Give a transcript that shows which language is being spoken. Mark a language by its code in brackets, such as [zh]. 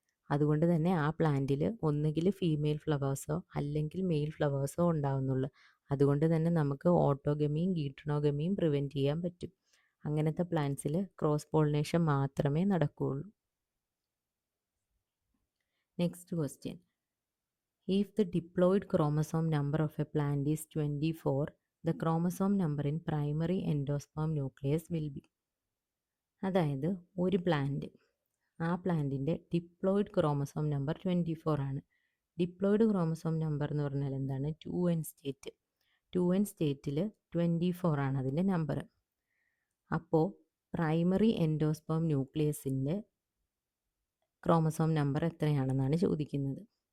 [ml] അതുകൊണ്ട് തന്നെ ആ പ്ലാന്റിൽ ഒന്നുകിൽ ഫീമെയിൽ ഫ്ലവേഴ്സോ അല്ലെങ്കിൽ മെയിൽ ഫ്ലവേഴ്സോ ഉണ്ടാവുന്നുള്ളൂ. അതുകൊണ്ട് തന്നെ നമുക്ക് ഓട്ടോഗമിയും ഗീട്രണോഗമിയും പ്രിവെൻറ്റ് ചെയ്യാൻ പറ്റും. അങ്ങനത്തെ പ്ലാന്റ്സിൽ ക്രോസ് പോളിനേഷൻ മാത്രമേ നടക്കുകയുള്ളൂ. [en] Next question. If the diploid chromosome number of a plant is 24, the chromosome number in primary endosperm nucleus will be. [ml] അതായത് ഒരു പ്ലാന്റ്, ആ പ്ലാന്റിൻ്റെ ഡിപ്ലോയിഡ് ക്രോമസോം നമ്പർ 24 ആണ്. ഡിപ്ലോയിഡ് ക്രോമസോം നമ്പർ എന്ന് പറഞ്ഞാൽ എന്താണ്? 2n state. 2n സ്റ്റേറ്റിൽ 24 ആണ് അതിൻ്റെ നമ്പർ. അപ്പോൾ പ്രൈമറി എൻഡോസ്പേം ന്യൂക്ലിയസിൻ്റെ ക്രോമസോം നമ്പർ എത്രയാണെന്നാണ് ചോദിക്കുന്നത്.